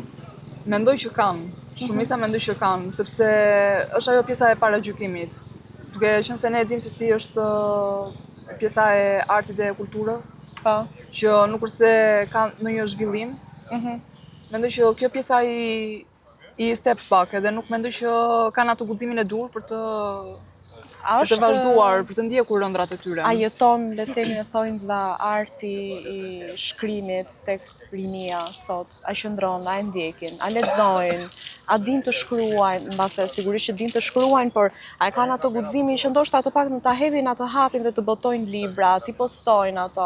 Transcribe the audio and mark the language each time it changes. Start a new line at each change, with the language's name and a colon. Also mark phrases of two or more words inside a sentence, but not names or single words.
Albanian: Mendoj që kanë. Shumica mendoj që kanë, sepse është ajo pjesa e paragjykimit. Duke qenë se ne e dimë se si është pjesa e artit dhe kulturës, që nuk kurse ka ndonjë zhvillim. Mendoj që kjo pjesa i
English: step back,
Albanian: edhe nuk mendoj që kanë atë guximin e dur për të vazhduar, për të ndjekur ëndrat e tyre. A jeton, le të themi, thonjza arti i shkrimit tek rinia sot? A qëndron, a e ndjekin, a lexojnë, a din të shkruajnë, mbase sigurisht që din të shkruajnë, por a e kanë ato guximin që ndoshta të paktën ta hedhin atë hapin dhe të botojnë libra, ti postojnë ato?